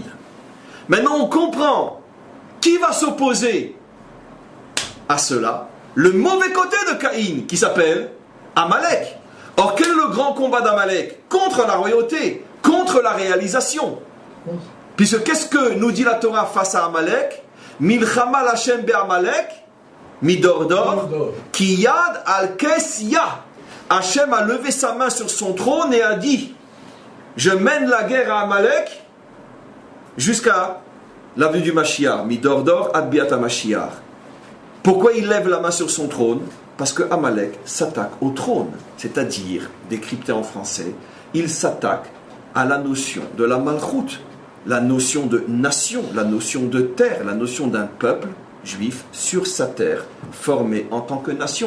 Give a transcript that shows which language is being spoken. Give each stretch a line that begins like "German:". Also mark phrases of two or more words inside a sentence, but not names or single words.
French: Maintenant, on comprend qui va s'opposer à cela. Le mauvais côté de Caïn, qui s'appelle Amalek. Or, quel est le grand combat d'Amalek? Contre la royauté, contre la réalisation. Puisque qu'est-ce que nous dit la Torah face à Amalek?
Hebrew: מלחמה השם בעמלק מדור דור כי יד על כס יה.
French: Hashem a levé sa main sur son trône et a dit: je mène la guerre à Amalek jusqu'à la venue du Mashiach.
Hebrew: מדור דור עד ביאת משיח.
French: Pourquoi il lève la main sur son trône? Parce que Amalek s'attaque au trône, c'est-à-dire, décrypté en français, il s'attaque à la notion de la malchoute, la notion de nation, la notion de terre, la notion d'un peuple juif sur sa terre, formé en tant que nation.